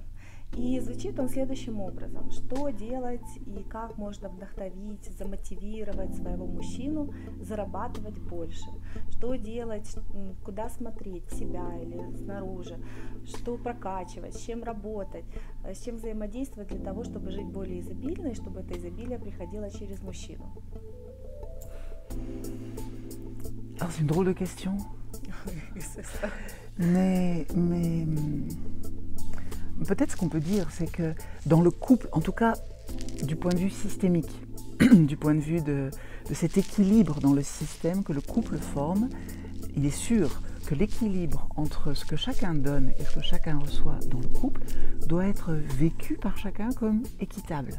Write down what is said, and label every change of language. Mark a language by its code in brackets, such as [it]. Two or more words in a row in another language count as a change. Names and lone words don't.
[ru] И звучит он следующим образом: что делать и как можно вдохновить, замотивировать своего мужчину зарабатывать больше? Что делать, куда смотреть, в себя или снаружи? Что прокачивать, с чем работать, с чем взаимодействовать для того, чтобы жить более изобильно и чтобы это изобилие приходило через мужчину? [fr] Alors c'est une drôle de question. mais peut-être ce qu'on peut dire, c'est que dans le couple, en tout cas du point de vue systémique, du point de vue de cet équilibre dans le système que le couple forme, il est sûr que l'équilibre entre ce que chacun donne et ce que chacun reçoit dans le couple doit être vécu par chacun comme équitable.